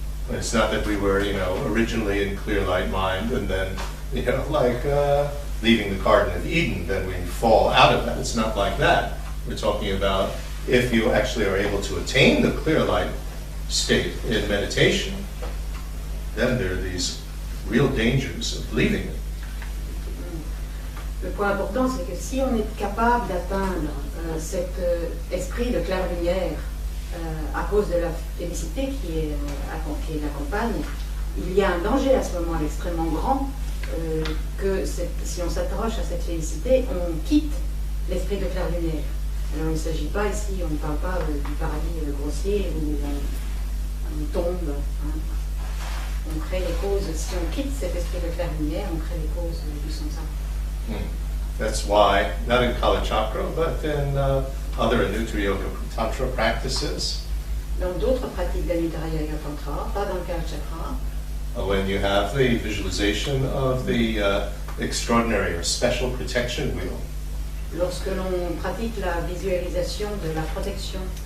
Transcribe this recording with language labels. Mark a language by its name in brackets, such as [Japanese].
[English] It's not that we were, originally in clear light mind, and then, like leaving the Garden of Eden, then we fall out of that. It's not like that. We're talking about if you actually are able to attain the clear light state in meditation, then there are these real dangers of leaving it. [French] Le point important, c'est que si on est capable d'atteindre cet esprit de claire lumière à cause de la félicité qui l'accompagne, il y a un danger à ce moment extrêmement grand que si on s'accroche à cette félicité, on quitte l'esprit de claire lumière. Alors il ne s'agit pas ici, on ne parle pas du paradis grossier où on tombe. On crée les causes, si on quitte cet esprit de claire lumière, on crée les causes du samsara. [English] That's why, not in Kalachakra, but in other Anuttara Yoga Tantra practices. [French] Dans d'autres pratiques d'Anuttara Yoga Tantra, pas dans le Kalachakra. [English] When you have the visualization of the extraordinary or special protection wheel. [French] Lorsque l'on pratique la visualisation de la protection.